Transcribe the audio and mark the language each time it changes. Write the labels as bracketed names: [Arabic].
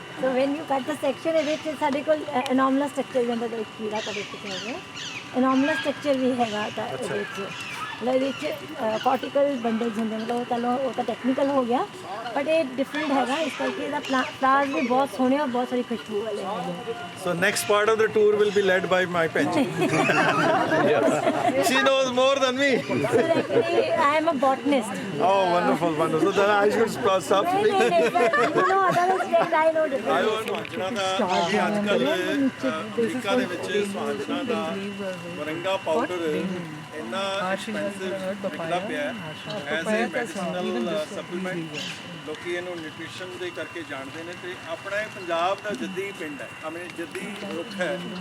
[English] so when you cut the section [Punjabi] ਇਹਦੇ ਵਿੱਚ ਸਾਡੇ ਕੋਲ ਐਨੋਮਲਸ ਸਟਰਕਚਰ ਜਾਂਦਾ ਕੋਈ ਕੀੜਾ ਕਦੇ ਕਿਤੇ ਹੋ ਗਿਆ, ਐਨੋਮਲਸ ਸਟਰਕਚਰ ਵੀ ਹੈਗਾ ਤਾਂ ਇਹਦੇ ਵਿੱਚ। ਮਤਲਬ ਇਹਦੇ ਵਿੱਚ ਕੋਰਟੀਕਲ ਬੰਡਲਸ ਹੁੰਦੇ, ਮਤਲਬ ਉਹ ਚਲੋ ਉਹ ਤਾਂ ਟੈਕਨੀਕਲ ਹੋ ਗਿਆ, ਬਟ ਇਹ ਡਿਫਰੈਂਟ ਹੈਗਾ, ਇਸ ਕਰਕੇ ਇਹਦਾ ਫਲਾਵਰਸ ਵੀ ਬਹੁਤ ਸੋਹਣੇ ਔਰ ਬਹੁਤ ਸਾਰੀ ਖੁਸ਼ਬੂ ਵਾਲੇ ਹੈਗੇ। [English] So next part of the tour will be led by my Penji. She knows more than me. Sir, actually, I am a botanist. Oh, wonderful, wonderful. So then I should stop No, speaking. no, no, other aspect I know different. [Punjabi] ਆਇਓ ਸੁਹਾਂਜਣਾ ਦਾ ਕਿ ਅੱਜ ਕੱਲ੍ਹ America ਦੇ ਵਿੱਚ ਸੁਹਾਂਜਣਾ ਦਾ moringa powder ਇੰਨਾ expensive ਵਿਕਦਾ ਪਿਆ [English] As a medicinal supplement. [Punjabi] ਲੋਕੀ ਇਹਨੂੰ ਨਿਊਟ੍ਰੀਸ਼ਨ ਦੇ ਕਰਕੇ ਜਾਣਦੇ ਨੇ, ਤੇ ਆਪਣਾ ਇਹ ਪੰਜਾਬ ਦਾ ਜੱਦੀ ਪਿੰਡ ਹੈ, ਆਪਣੇ ਜੱਦੀ ਰੁੱਖ ਹੈ।